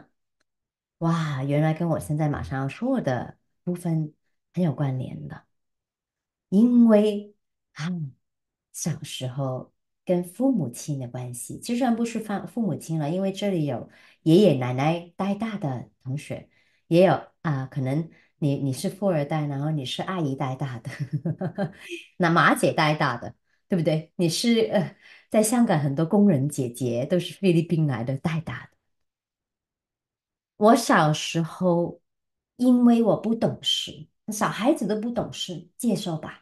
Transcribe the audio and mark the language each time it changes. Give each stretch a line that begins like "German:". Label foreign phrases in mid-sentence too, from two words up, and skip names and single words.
Chinese: 哇，原來跟我現在馬上要說的部分很有關聯的，因為啊，小時候跟父母親的關係，就算不是父母親了，因為這裡有爺爺奶奶帶大的同學，也有可能你是富二代，然後你是阿姨帶大的，那馬姐帶大的。對不對？你是在香港很多工人姐姐都是菲律賓來的帶大的。我小時候因為我不懂事，小孩子都不懂事，接受吧。